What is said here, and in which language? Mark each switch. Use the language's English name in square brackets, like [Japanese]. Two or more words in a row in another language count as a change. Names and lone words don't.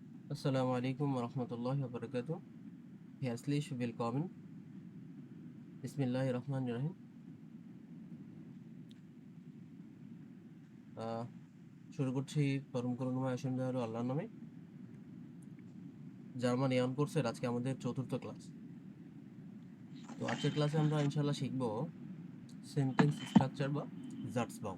[Arabic] السلام عليكم ورحمة الله وبركاته. [German] Herzlich willkommen. [Arabic] بسم الله الرحمن الرحيم. [Bangla] শুরু করছি পরম করুণাময় অসীম দয়ালু আল্লাহর নামে। জার্মান ইয়ান কোর্সের আজকে আমাদের চতুর্থ ক্লাস। তো আজকের ক্লাসে আমরা ইনশাআল্লাহ শিখব [English] sentence structure [Bangla] বা জাটসবাউ।